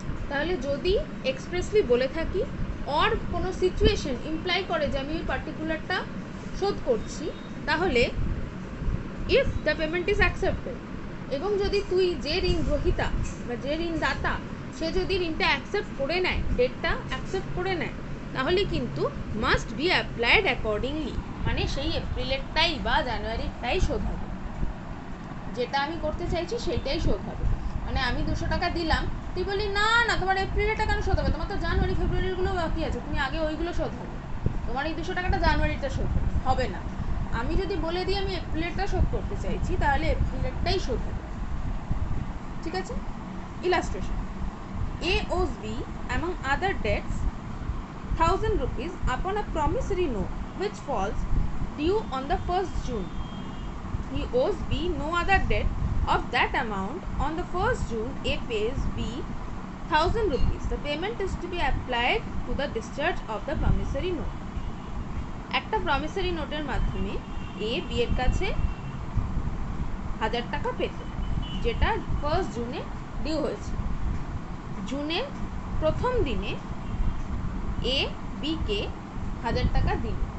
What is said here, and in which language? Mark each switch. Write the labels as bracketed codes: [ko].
[bn] তাহলে যদি এক্সপ্রেসলি বলে থাকি অর কোনো সিচুয়েশন ইমপ্লাই করে যে আমি ওই পার্টিকুলারটা শোধ করছি, তাহলে if the payment is accepted, এবং যদি তুই যে ঋণ গ্রহীতা বা যে ঋণদাতা সে যদি ঋণটা অ্যাকসেপ্ট করে নেয়, ডেটটা অ্যাকসেপ্ট করে নেয়, তাহলে কিন্তু মাস্ট বি অ্যাপ্লাইড অ্যাকর্ডিংলি, মানে সেই এপ্রিলেরটাই বা জানুয়ারিরটাই শোধ হবে, যেটা আমি করতে চাইছি সেইটাই শোধ হবে। মানে আমি 200 টাকা দিলাম, তুই বলি না না তোমার এপ্রিলেরটা কেন শোধ হবে, তোমার তো জানুয়ারি ফেব্রুয়ারিগুলো বাকি আছে, তুমি আগে ওইগুলো শোধ হবে, তোমার এই 200 টাকাটা জানুয়ারিটা শোধ হবে না। আমি যদি বলে দিই আমি এপ্রিলেরটা শোধ করতে চাইছি তাহলে এপ্রিলেরটাই শোধ হবে। ঠিক আছে? [en] Illustration, A owes B among other debts 1000 rupees upon a promissory note which falls due on the 1st June. He owes B no other debt of that amount. On the 1st June, A pays B 1000 rupees. The payment is to be applied to the discharge of the promissory note. [bn] একটা প্রমিসারি নোটের মাধ্যমে A B এর কাছে 1000 টাকা পেত, যেটা 1st জুনে due হয়েছে। জুনের প্রথম দিনে A B কে 1000 টাকা দিল।